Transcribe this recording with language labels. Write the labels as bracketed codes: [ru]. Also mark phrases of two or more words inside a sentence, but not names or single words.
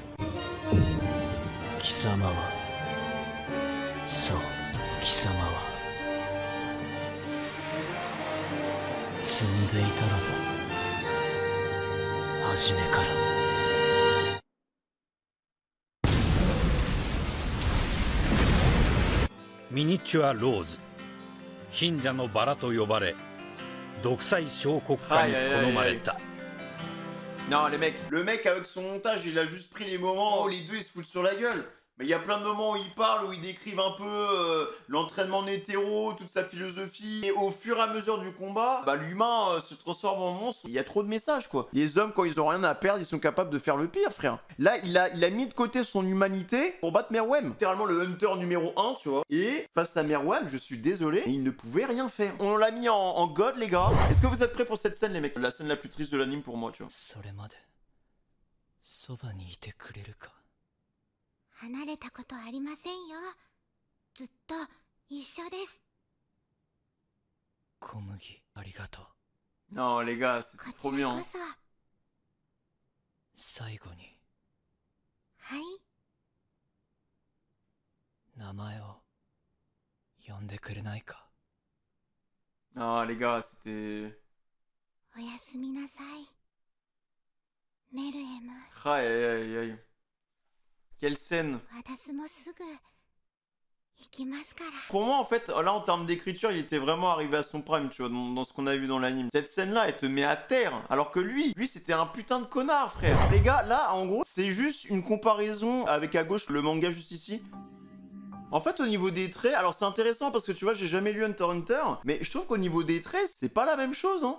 [ja] 貴様は、そう、貴様は積んでいたのだ、初めから。ミニチュアローズ、貧者のバラと呼ばれ独裁小国家に好まれた。 [fr] Non, les mecs, le mec avec son montage, il a juste pris les moments où les deux ils se foutent sur la gueule. Mais il y a plein de moments où ils parlent, où ils décrivent un peu l'entraînement hétéro, toute sa philosophie. Et au fur et à mesure du combat, bah l'humain se transforme en monstre. Il y a trop de messages, quoi. Les hommes, quand ils ont rien à perdre, ils sont capables de faire le pire, frère. Là, il a mis de côté son humanité pour battre Meruem. Littéralement le hunter numéro 1, tu vois. Et face à Meruem, je suis désolé, mais il ne pouvait rien faire. On l'a mis en god, les gars. Est-ce que vous êtes prêts pour cette scène, les mecs? La scène la plus triste de l'anime pour moi, tu vois. [ja] 離れたことありませんよ。ずっと一緒です。小麦、ありがとう。 [fr] Non, les gars, c'était trop bien. [ja] こちらこそ。最後に。はい。名前を呼んでくれないか。 [fr] Ah, les gars, c'était... [ja] おやすみなさい。メルエム。 [fr] Aïe, aïe, aïe, aïe. Quelle scène! [ja] 私もすぐ行きますから。 [fr] Pour moi, en fait, là, en termes d'écriture, il était vraiment arrivé à son prime, tu vois, dans ce qu'on a vu dans l'anime. Cette scène-là, elle te met à terre. Alors que lui, c'était un putain de connard, frère. Les gars, là, en gros, c'est juste une comparaison avec à gauche le manga juste ici. En fait, au niveau des traits, alors c'est intéressant parce que tu vois, j'ai jamais lu Hunter x Hunter, mais je trouve qu'au niveau des traits, c'est pas la même chose, hein.